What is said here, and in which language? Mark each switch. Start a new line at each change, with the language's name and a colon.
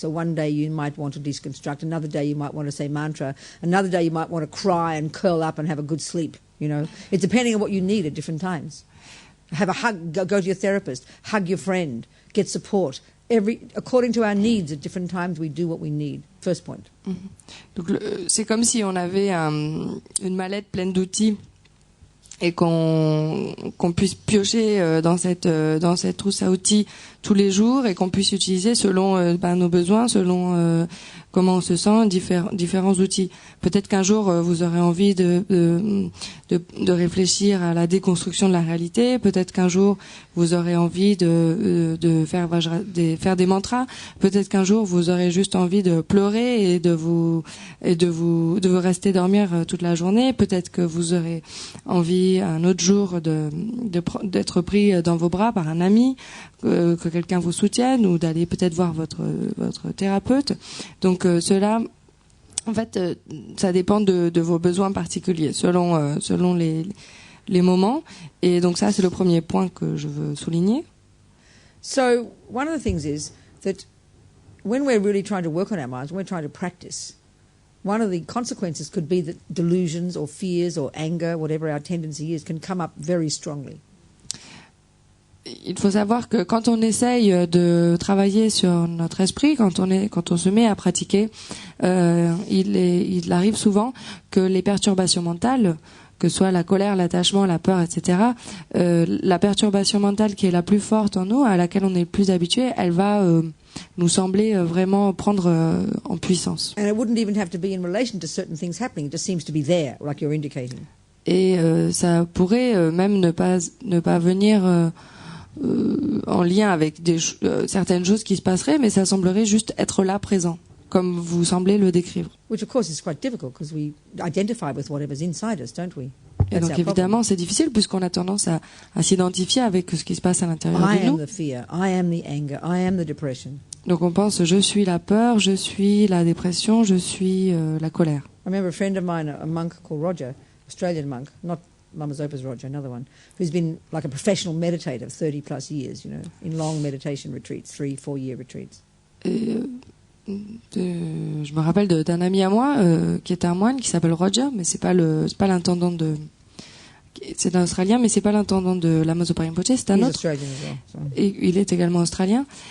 English: So one day you might want to deconstruct, another day you might want to say mantra, another day you might want to cry and curl up and have a good sleep. You know, it's depending on what you need at different times. Have a hug, go to your therapist, hug your friend, get support. According to our needs, at different times we do what we need. First point.
French: Donc c'est comme si on avait une mallette pleine d'outils et qu'on puisse piocher dans cette trousse à outils tous les jours et qu'on puisse utiliser selon nos besoins, selon comment on se sent, différents outils. Peut-être qu'un jour vous aurez envie de réfléchir à la déconstruction de la réalité. Peut-être qu'un jour vous aurez envie de faire des mantras. Peut-être qu'un jour vous aurez juste envie de pleurer et de vous rester dormir toute la journée. Peut-être que vous aurez envie un autre jour d'être pris dans vos bras par un ami, que quelqu'un vous soutienne, ou d'aller peut-être voir votre thérapeute. Donc cela, en fait, ça dépend de vos besoins particuliers, selon les moments. Et donc ça, c'est le premier point que je veux souligner.
English: So one of the things is that when we're really trying to work on our minds, when we're trying to practice, one of the consequences could be that delusions or fears or anger, whatever our tendency is, can come up very strongly.
French: Il faut savoir que quand on essaye de travailler sur notre esprit, quand on se met à pratiquer, il arrive souvent que les perturbations mentales, que ce soit la colère, l'attachement, la peur, etc., la perturbation mentale qui est la plus forte en nous, à laquelle on est le plus habitué, elle va nous sembler vraiment prendre en puissance.
English: And it wouldn't even have to be in relation to certain things happening. It just seems to be there, like you're indicating.
French: Et ça pourrait même ne pas venir en lien avec certaines choses qui se passeraient, mais ça semblerait juste être là présent, comme vous semblez le décrire.
English: Which of course is quite difficult because we identify with whatever's inside us, don't we?
French: Et
English: That's
French: donc
English: our problem.
French: évidemment, c'est difficile puisqu'on a tendance à s'identifier avec ce qui se passe à l'intérieur
English: I
French: de nous.
English: am the fear. I am the anger. I am the depression.
French: Donc on pense, je suis la peur, je suis la dépression, je suis la colère.
English: I remember a friend of mine, a monk called Roger, Australian monk, not Lama Zopa's Roger, another one, who's been like a professional meditator 30 plus years, you know, in long meditation retreats, 3-4 year retreats.
French: Et, je me rappelle d'un ami à moi qui est un moine qui s'appelle Roger, mais c'est pas l'intendant de. C'est un Australien, mais c'est pas l'intendant de Lama Zopa Rinpoche, c'est un
English: He's
French: autre.
English: Australian as well. So.
French: Et il est également australien.